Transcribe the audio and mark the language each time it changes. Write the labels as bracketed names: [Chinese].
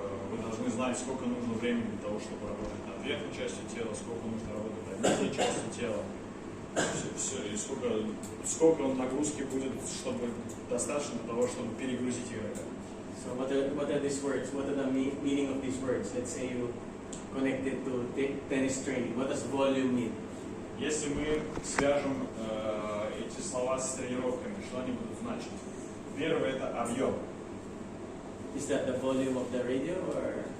[Russian] Вы должны знать, сколько нужно времени для того, чтобы работать над верхней частью тела, сколько нужно работать над нижней частью тела, и сколько нагрузки будет, чтобы достаточно для того, чтобы перегрузить игрока. [English] So what are these words? What are the meaning of these words? Let's say you connect it to tennis training. What does volume mean? [Russian] Если мы свяжем эти слова с тренировками, что они будут значить? Первое – это объем. [English] Is that the volume of the radio or?